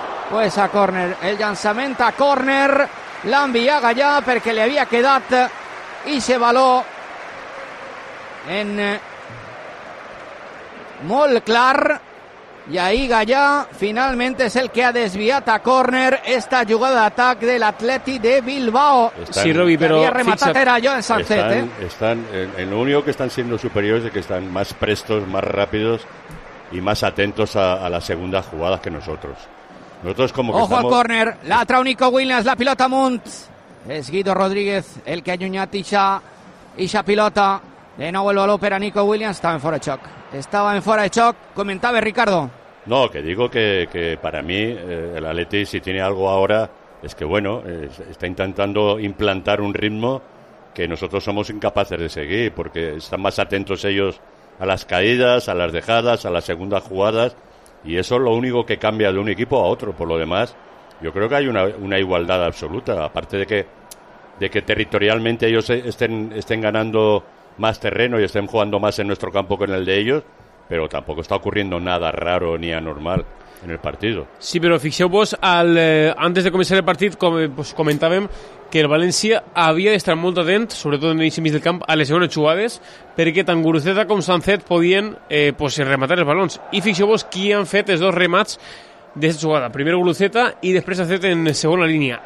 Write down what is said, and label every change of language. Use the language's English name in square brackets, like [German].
[Catalan] Pues a córner, el llançament a córner. L'enviaga ja perquè li havia quedat i se baló en molt clar. I ahí Gallà finalment és el que ha desviat a córner esta jugada d'atac de l'Atleti de Bilbao. Sí, Robi, però havia rematat era Joan Sancet. [Spanish] Están, en lo único que están siendo superiores es que están más prestos, más rápidos y más atentos a las segundas jugadas que nosotros. Nosotros como que ojo estamos... [Catalan] al córner, la trau Nico Williams, la pilota amunt. Es Guido Rodríguez el que ha allunyat ixa pilota. De nou el baló per a Nico Williams, estava en fora de xoc. Estava en fora de xoc, comentava Ricardo. [Spanish] No, que digo que para mí el Atleti si tiene algo ahora es que bueno, está intentando implantar un ritmo que nosotros somos incapaces de seguir porque están más atentos ellos a las caídas, a las dejadas, a las segundas jugadas. Y eso es lo único que cambia de un equipo a otro. Por lo demás, yo creo que hay una igualdad absoluta. Aparte de que territorialmente ellos estén ganando más terreno y estén jugando más en nuestro campo que en el de ellos, pero tampoco está ocurriendo nada raro ni anormal en el partido. [Catalan] Sí, pero fixeu-vos, [Spanish] antes de comenzar el partido, [Catalan] pues comentàvem que el València havia d'estar molt atent, sobretot en el mig del camp, a les segones jugades, perquè tant Guruceta com Sancet podien pues, rematar els balons. I fixeu-vos qui han fet els dos remats d'aquesta jugada. Primer Guruceta i després Sancet en segona línia.